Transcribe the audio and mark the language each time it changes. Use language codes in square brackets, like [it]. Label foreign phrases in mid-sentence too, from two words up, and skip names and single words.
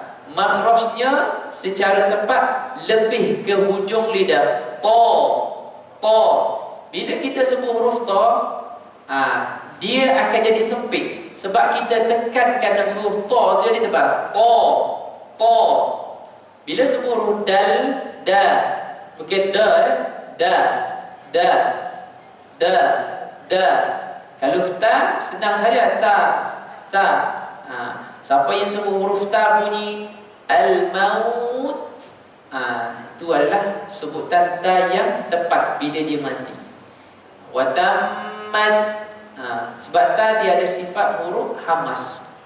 [ms] Makhrajnya secara tepat lebih ke hujung lidah. Ta. Ta. Bila kita sebut huruf ta, dia akan jadi sempit. Sebab kita tekankan huruf ta tu jadi tebal. Ta. Ta. Bila sebut huruf dal, da. Bukan da. Da. Da. Da. Da. Kalau ta, senang saja. Ta. Ta. Siapa yang sebut huruf ta bunyi al-maut, itu adalah sebutan ta yang tepat bila dia mati. [ar] Wa tammat, [ms] sebab ta dia ada sifat huruf hamas.